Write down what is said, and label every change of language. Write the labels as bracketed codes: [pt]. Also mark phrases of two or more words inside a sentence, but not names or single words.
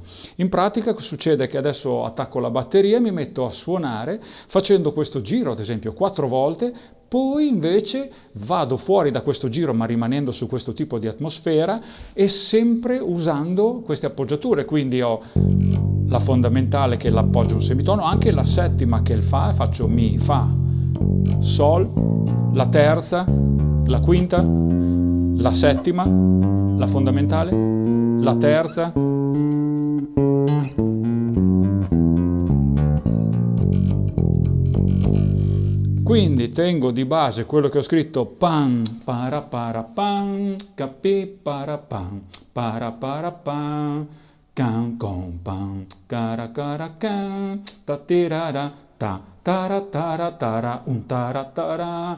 [it] In pratica succede che adesso attacco la batteria, mi metto a suonare facendo questo giro ad esempio 4 volte, poi invece vado fuori da questo giro ma rimanendo su questo tipo di atmosfera e sempre usando queste appoggiature, quindi ho la fondamentale che l'appoggio un semitono, anche la settima che è il Fa, faccio Mi, Fa, Sol, la terza, la quinta, la settima, la fondamentale, la terza, quindi tengo di base quello che ho scritto pan, para para pan, capi para pan, can con pan, cara cara can, ta tirara ta, tara tara tara, un tara tara.